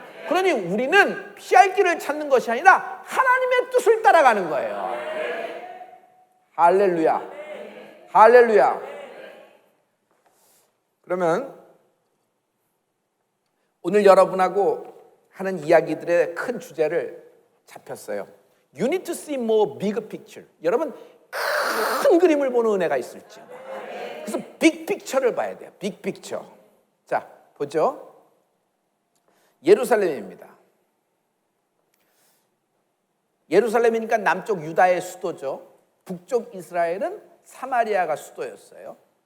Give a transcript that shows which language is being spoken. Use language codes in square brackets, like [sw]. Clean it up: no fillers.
[ko] 그러니 우리는 피할 길을 찾는 것이 아니라 하나님의 뜻을 따라가는 거예요. 할렐루야. 할렐루야. 그러면 오늘 여러분하고 하는 이야기들의 큰 주제를 잡혔어요. [en] You need to see more big picture. [ko] 여러분, 큰 그림을 보는 은혜가 있을지. 그래서 빅 픽처를 봐야 돼요. 빅 픽처. 자, 보죠. 예루살렘입니다. 예루살렘이니까 남쪽 유다의 수도죠. 북쪽 이스라엘은 사마리아가 수도였어요.